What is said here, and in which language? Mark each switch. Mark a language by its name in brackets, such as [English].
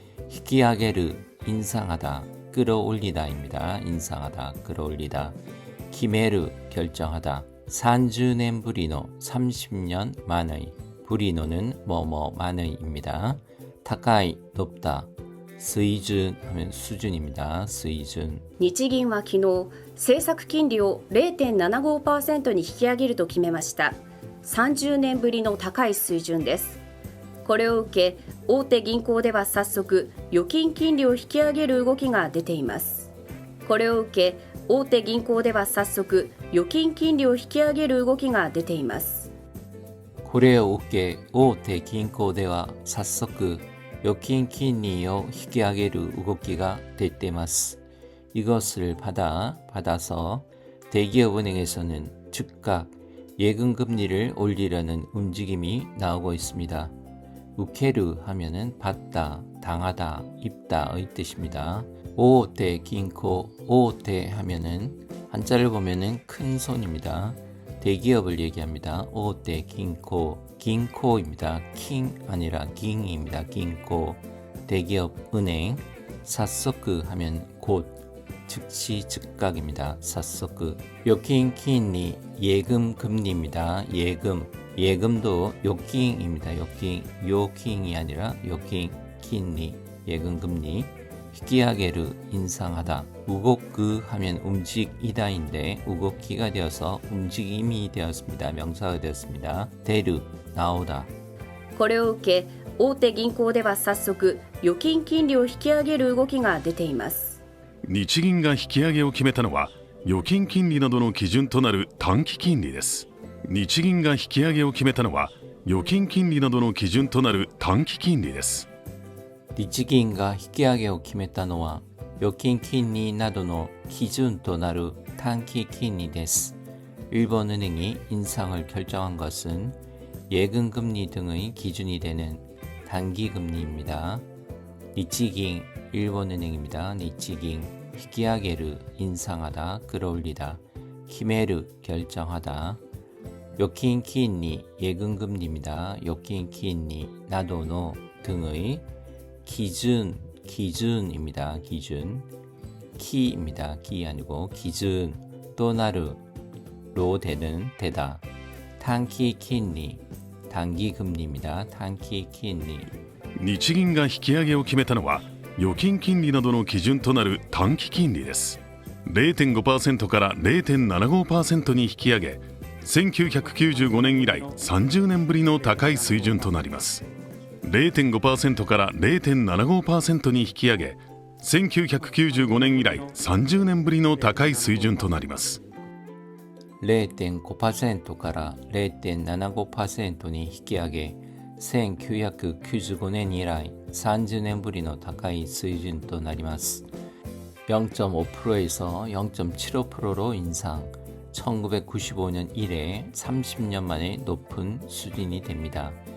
[Korean] 히키아게르 인상하다, 끌어올리다입니다. 인상하다, 끌어올리다. 키메르 결정하다. 30년 부리노 30년 만의. 부리노는 만의입니다. 타카이 높다. 수이준 하면 수준입니다. 수이준. [Japanese] 日銀は昨日、政策金利を 0.75% に引き上げると決めました。 30年ぶりの高い水準です。これを受け、大手銀行では早速、預金金利を引き上げる動きが出ています。これを受け、大手銀行では早速、預金金利を引き上げる動きが出ています。これを受け、大手銀行では早速、預金金利を引き上げる動きが出ています。 [Korean] 이것을 받아서 대기업은행에서는 즉각 예금금리를 올리려는 움직임이 나오고 있습니다. 우케르 하면은 받다, 당하다, 입다의 뜻입니다. 5대銀行, 5대 하면은 한자를 보면은 큰 손입니다. 대기업을 얘기합니다. 5대銀行,銀行입니다. 킹 아니라 깅입니다. 銀行, 대기업 은행. 사소크 하면 곧, 즉시 즉각입니다. 사소크. 預金 金利, 예금 금리입니다. 예금도預金입니다. 預金이 아니라預金 金利, 예금 금리. 히키아게르 인상하다. 우고크 하면 움직이다인데 우고키가 되어서 움직임이 되었습니다. 명사가 되었습니다. 데르 나오다. [Japanese] これを受け、大手銀行では早速、預金金利を引き上げる動きが出ています。日銀が引き上げを決めたのは、預金金利などの基準となる短期金利です。日銀が引き上げを決めたのは、預金金利などの基準となる短期金利です。日銀が引き上げを決めたのは預金金利などの基準となる短期金利です。 [Korean] 일본은행이 인상을 결정한 것은 예금금리 등의 기준이 되는 단기금리입니다. 니치깅 일본은행입니다. 니치깅 히키아게르 인상하다 끌어올리다 키메르 결정하다 요킨 키인리 예금금리입니다. 요킨 키인리 나도노 등의 기준입니다. 기준 키입니다. 키 아니고 기준 또나르로 되다 단기金利 단기 금리입니다. 단기金利 [Japanese] 日銀が引き上げを決めたのは預金金利などの基準となる短期金利です。 0.5% から 0.75% に引き上げ、1995年以来30年ぶりの高い水準となります。 0.5% から 0.75% に引き上げ、1995年以来30年ぶりの高い水準となります。 0.5% から 0.75% に引き上げ、1995年以来30年ぶりの高い水準となります。 [Korean] 0.5%에서 0.75%로 인상, 1995년 이래 30년 만에 높은 수준이 됩니다.